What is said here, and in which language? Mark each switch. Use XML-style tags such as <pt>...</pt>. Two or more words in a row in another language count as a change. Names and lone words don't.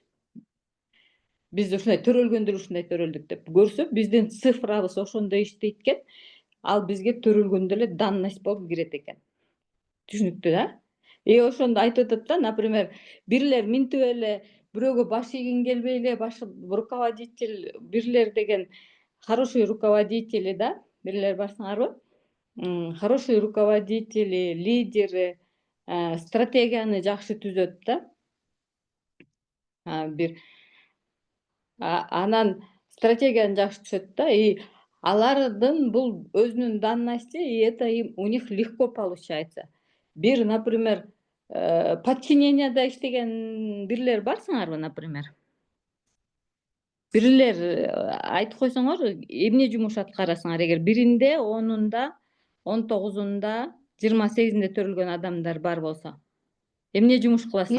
<ky>Биз ушундай төрөлгөндө ушундай төрөлдүк деп көрсө, биздин цифрабыз ошондой иштейт экен. Ал бизге төрөлгөндө эле данность болуп кирет экен. Түшүнүктүү да? И ошондо айтып атат да, например, бирлер минтип эле бирөөгө баш ийгиң келбей эле руководитель, бирлер деген</ky> <ru>хороший руководители</ru> <ky>да, бирлер барсаңарбы?</ky> <ru>Хороший руководители, лидеры</ru> <ky>стратегияны жакшы түзөт да. Анан стратегияны жакшы түзөт да, и алардын бул өзүнүн данности,</ky> <ru>и это у них легко получается.</ru> <ky>Бир, например, подчиненияда иштеген бирлер барсыңарбы, например? Бирлер айтып койсоңор, эмне жумуш аткарасыңар? Эгер 1-inde, 10-unda, 19-unda, 28-inde төрөлгөн адамдар бар болсо, эмне жумуш кыласыңар?</ky>